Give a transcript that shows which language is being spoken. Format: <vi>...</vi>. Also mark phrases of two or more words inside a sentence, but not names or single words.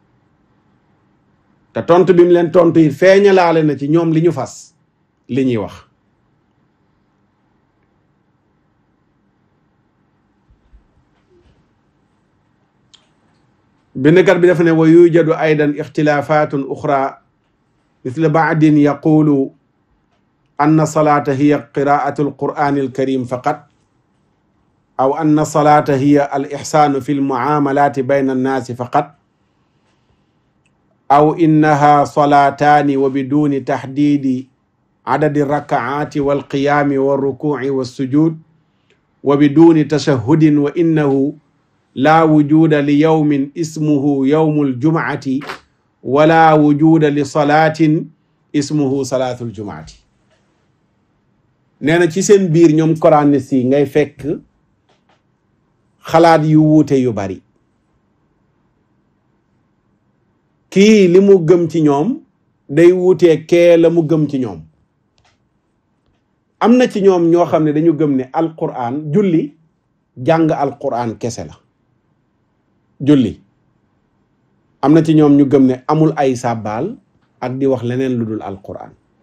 <wo>te tontu bi mu leen tontu yi feeñalaale na ci ñoom li ñu fas li ñuy wax bindkat bi dafa ne</wo> <ar>ويوجد أيضا اختلافات أخرى مثل بعض يقول أن الصلاة هي قراءة القرآن الكريم فقط أو أن الصلاة هي الإحسان في المعاملات بين الناس فقط أو إنها صلاتان وبدون تحديد عدد الركعات والقيام والركوع والسجود وبدون تشهد وإنه لا وجود ليوم اسمه يوم الجمعة ولا وجود لصلاة اسمها صلاة الجمعة</ar> <wo>nee na ci seen biir ñoom coraniste yi ngay fekk xalaat yu wuute yu bari kii li mu gëm ci ñoom day wuutee kee la mu gëm ci ñoom am na ci ñoom ñoo xam ne dañu gëm ne alquran julli jàng alquran kese la julli am na ci ñoom ñu gëm ne amul ay sàbbaal ak di wax leneen lu dul alquran</wo>